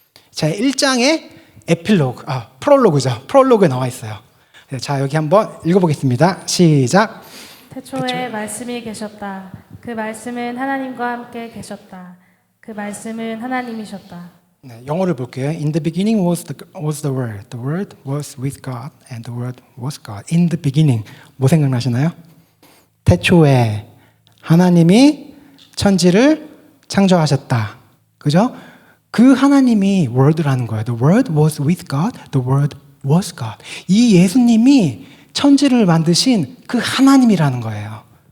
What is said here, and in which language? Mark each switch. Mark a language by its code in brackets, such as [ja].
[ko] 자, 1장의 에필로그, 프롤로그죠. 프롤로그에 나와 있어요. 자, 여기 한번 읽어보겠습니다. 시작. 태초에 말씀이 계셨다. 그 말씀은 하나님과 함께 계셨다. 그 말씀은 하나님이셨다. 네, 영어를 볼게요. [en] In the beginning was the Word. The Word was with God, and the Word was God. In the beginning, [ko] 뭐 생각나시나요? 태초에 하나님이 천지를 창조하셨다. 그죠? 그 하나님이 Word라는 거예요. [en] The Word was with God. The Word was God. [ko] 이 예수님이 천지를 만드신 그 하나님이라는 거예요.